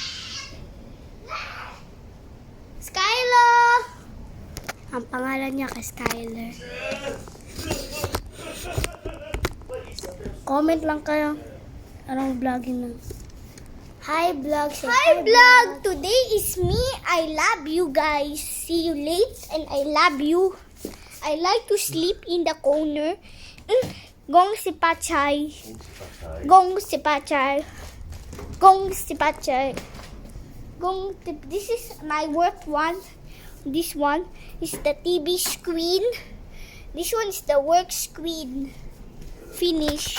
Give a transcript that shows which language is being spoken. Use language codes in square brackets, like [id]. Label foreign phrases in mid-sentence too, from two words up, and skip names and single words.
[tl] Skylar! Ang pangalan niya kay Skylar. Comment lang kayo. Anong vlogging na? [en] Hi vlog. Hi vlog. Today is me. I love you guys. See you late and I love you. I like to sleep in the corner. [tl] Gong si Pachay. Gong si Pachay. Gong si Pachay. Gong. [en] This is my work one. This one is the TV screen. This one is the work screen. Finish.